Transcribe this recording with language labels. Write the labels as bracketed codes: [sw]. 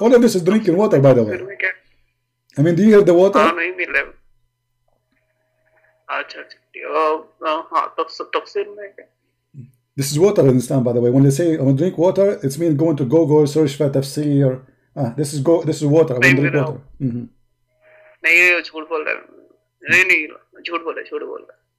[en] All of this is drinking water, by the way. I mean, do you hear the water? [hi] हाँ नहीं मिल रहा। अच्छा हाँ तफसीर में क्या? [en] This is water, understand, by the way. When they say I want to drink water, it's mean going to Google, search for tafsir. This is water. I want to drink water. [hi] नहीं झूठ बोल रहा है, नहीं झूठ बोल रहा है।